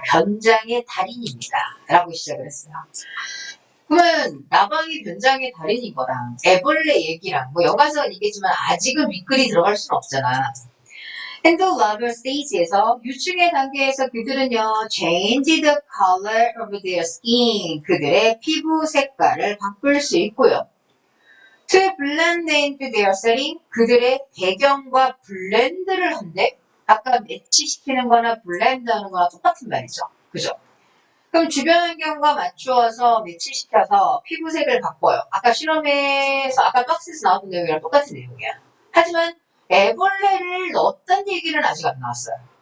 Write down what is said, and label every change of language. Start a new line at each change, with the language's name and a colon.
Korean: 변장의 달인입니다. 라고 시작을 했어요. 그러면 나방이 변장의 달인인 거랑 애벌레 얘기랑 뭐 연관성은 있겠지만 아직은 윗글이 들어갈 수는 없잖아.
English: And the larval stage에서
Korean: 유충의 단계에서 그들은요
English: change the color of their skin
Korean: 그들의 피부 색깔을 바꿀 수 있고요.
English: To blend into their setting
Korean: 그들의 배경과 블렌드를 한대. 아까 매치시키는 거나 블렌드 하는 거나 똑같은 말이죠. 그죠? 그럼 주변 환경과 맞추어서 매치시켜서 피부색을 바꿔요. 아까 실험에서 아까 박스에서 나왔던 내용이랑 똑같은 내용이야. 하지만 애벌레를 넣었다는 얘기는 아직 안 나왔어요.